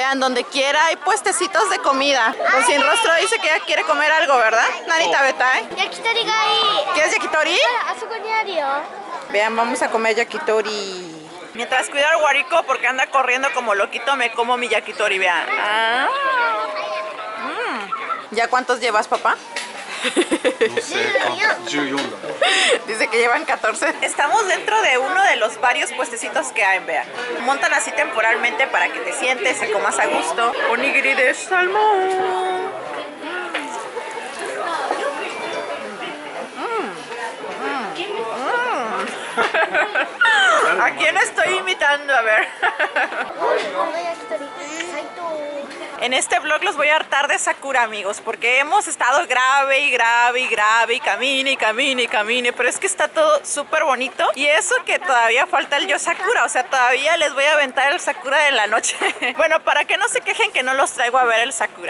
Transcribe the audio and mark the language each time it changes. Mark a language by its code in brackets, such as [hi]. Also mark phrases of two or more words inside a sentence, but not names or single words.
[es] donde quiera hay puestecitos de comida. Don Sin Rostro dice que ella quiere comer algo, ¿verdad? Nanita Beta, ¿eh? [ja] 焼き鳥がいい. [es] ¿Quieres yakitori? [ja] あそこにあるよ。 [es] Vean, vamos a comer yakitori. Mientras cuido al guarico porque anda corriendo como loquito, me como mi yakitori, vean. Ah. ¿Ya cuántos llevas, papá? [ja] のせいか14だ。 [es] Dice que llevan 14. Estamos dentro de uno de los varios puestecitos que hay, vean. Montan así temporalmente para que te sientes y comas a gusto. Onigiri de salmón. ¿A quién estoy imitando? A ver. [ja] この焼き鳥最高。 [es] En este vlog los voy a hartar de Sakura, amigos, porque hemos estado grave y grave y grave y camine y camine y camine, pero es que está todo súper bonito y eso que todavía falta el Yo Sakura, o sea, todavía les voy a aventar el Sakura de la noche. Bueno, para que no se quejen que no los traigo a ver el Sakura.